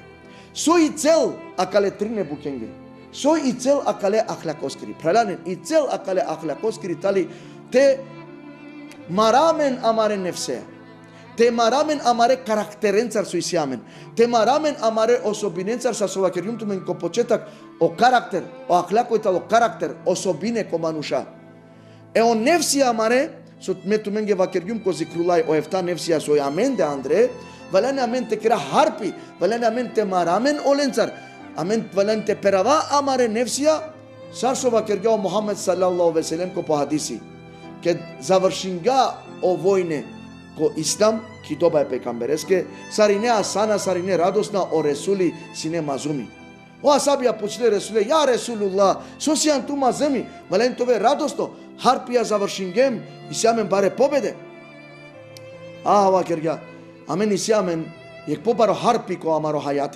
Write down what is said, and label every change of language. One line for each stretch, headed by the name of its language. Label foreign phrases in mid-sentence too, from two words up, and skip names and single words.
Romany: Soi cel akale trine bukenge. Soi cel akale ahlakoskiri. Prelanen i cel akale ahlakoskiri tali te maramen amare nefsea. Te maramen amare karakterencar su isiamen. Te maramen amare osobinencar sa sovakerium tumen ko početak o karakter, o ahlako i talo karakter, osobine ko manuša. E o nefsija amare, so me tu menge vakerium ko zikrulaj o efta nefsija so amen de andre, valane amen te kira harpi, valane amen te maramen olencar, amen valane te perava amare nefsija, sar so vakergao Muhammed
Arabic: صلى الله عليه وسلم
Romany: ko po hadisi, kad završinga o vojne ko islam, ki doba je pekambereske, sarine asana, sarine radosna o Resuli sine mazumi. O asabija počne Resule,
Arabic: يا رسول الله,
Romany: sosijan tu mazemi, valane tove radosno, harpija završingem, isjamen bare pobede. Vakerga, amen isjamen, jek pobaro harpi ko amaro hayati.